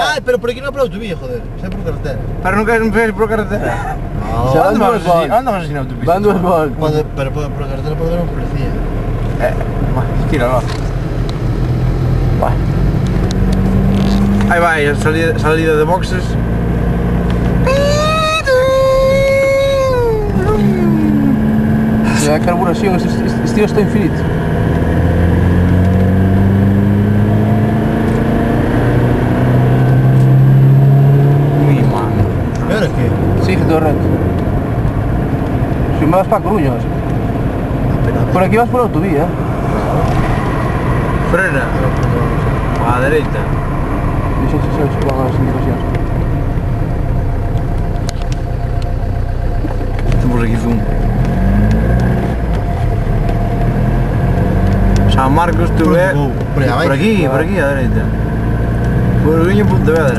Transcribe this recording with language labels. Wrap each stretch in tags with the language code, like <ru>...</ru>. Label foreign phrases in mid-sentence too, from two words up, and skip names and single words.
<gl>Ai, pero por aquí non é por autovía, joder. Xa é por carretera. Pero non queres ver por a carretera?</gl> <es>No.</es> <gl>Xa van dúas voltas. Anda máis así na autopista. Van dúas voltas. Pero por a carretera pode haber un policía. Tíralo. Vai. Aí vai, a salida de boxes. A carburación, este tío está infinito.</gl> <es>Mi mano.</es> <gl>E ahora que?</gl> <es>Sigue todo recto. Si me vas para Coruña, vas. Por aquí vas por la autovía. Frena.</es> <gl>A dereita. Deixa que se van as indicacións. Temos aquí zoom. San Marcos, Tuve... Por aquí, a dereita. Coruña, Pontevedra.</gl>